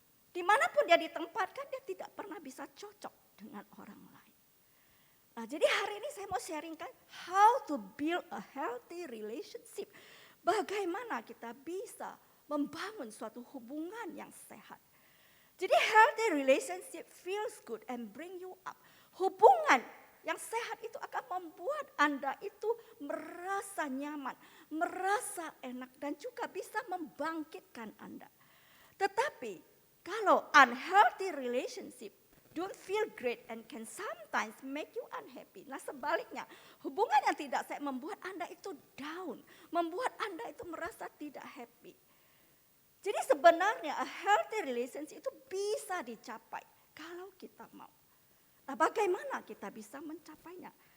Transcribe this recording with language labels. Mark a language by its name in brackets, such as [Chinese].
[Indonesian] Dimanapun dia ditempatkan, dia tidak pernah bisa cocok dengan orang lain. Nah, jadi hari ini saya mau sharingkan [English] how to build a healthy relationship. [Indonesian] Bagaimana kita bisa membangun suatu hubungan yang sehat. Jadi [English] healthy relationship feels good and bring you up. [Indonesian] Hubungan yang sehat itu akan membuat Anda itu merasa nyaman, merasa enak dan juga bisa membangkitkan Anda. Tetapi kalau [English] unhealthy relationship don't feel great and can sometimes make you unhappy. [Indonesian] Nah sebaliknya, hubungan yang tidak sehat membuat Anda itu down, membuat Anda itu merasa tidak happy. Jadi sebenarnya a healthy relationship itu bisa dicapai kalau kita mau. Nah, bagaimana kita bisa mencapainya?